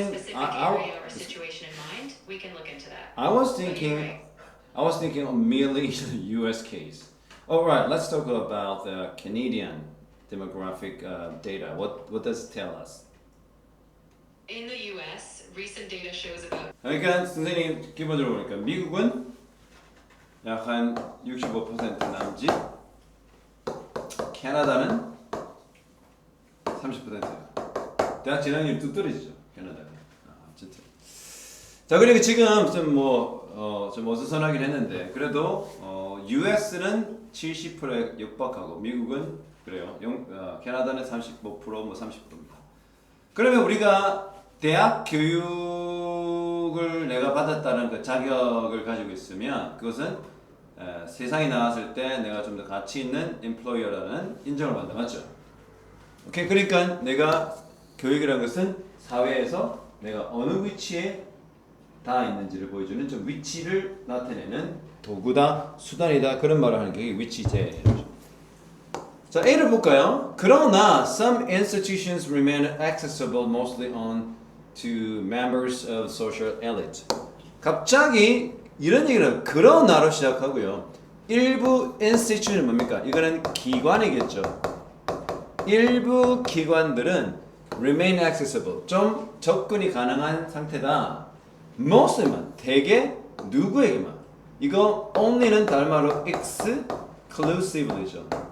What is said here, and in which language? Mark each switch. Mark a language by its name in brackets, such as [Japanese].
[English] a specific area or situation in mind, we can look into that. I was But you're thinking right. of merely the US case. All right, let's talk about the Canadian demographic data. What does it tell us? In the US, recent data shows about [Korean] 그러니까 선생님 기본적으로 보니까 미국은 약 한 65% 남짓, 캐나다는 30%예요. 대학 진학률이 뚝 떨어지죠, 캐나다가. 어쨌든. 자, 그리고 지금 좀 어수선하긴 했는데 그래도 US는 70%에 육박하고 미국은 그래요. 캐나다는 35% 뭐 30%입니다. 그러면 우리가 대학 교육을 내가 받았다는 그 자격을 가지고 있으면 그것은 세상에 나왔을 때 내가 좀 더 가치 있는 employer라는 인정을 받는다. 맞죠? 오케이. 그러니까 내가 교육이라는 것은 사회에서 내가 어느 위치에 다 있는지를 보여주는 좀 위치를 나타내는 도구다, 수단이다 그런 말을 하는 게 위치제죠. 자, A를 볼까요? [English] 그러나 some institutions remain accessible mostly to members of social elite. [Korean] 갑자기 이런 얘기는 그러나로 시작하고요. 일부 institution은 뭡니까? 이거는 기관이겠죠. 일부 기관들은 [English] remain accessible, [Korean] 좀 접근이 가능한 상태다. mostly만, 대개 누구에게만. 이거 only는 다른 말로 exclusively죠.